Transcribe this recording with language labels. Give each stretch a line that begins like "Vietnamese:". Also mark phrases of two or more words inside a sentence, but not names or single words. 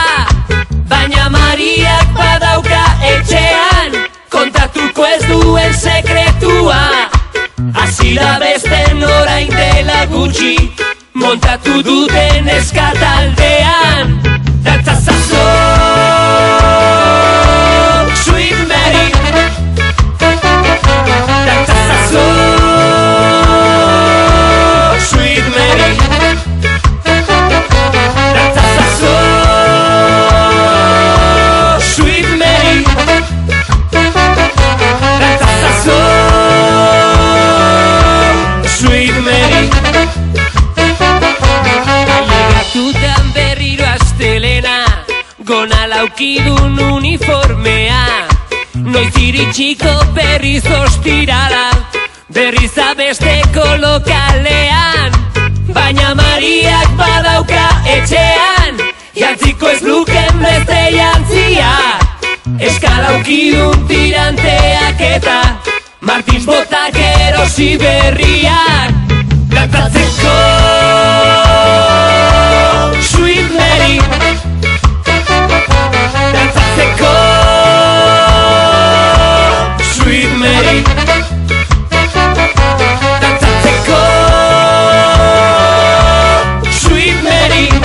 Basque: Baina Mariak badauka etxean, kontatuko ez duen sekretua. Hasila besten orain dela gutxi, montatu duten eskataldean. Dantzazazo,
English: Sweet Mary.
Basque: Dantzazazo,
English: Sweet Mary.
Basque: Dantzazazo,
English: Sweet Mary.
Basque: Dantzazazo,
English: Sweet Mary.
Basque: Ailegatutan berriro astelena, gona laukidun uniformea. Noiz iritsiko berriz ostirala, berriz abesteko lokalean. Baina Mariak badauka etxean, jantziko ez luken beste jantzia. Eskalaukidun tiranteak eta Martins botak erosi berriak. Dantzatzeko,
English: Sweet Mary.
Basque: Dantzatzeko,
English: Sweet Mary.
Basque: Dantzatzeko,
English: Sweet Mary.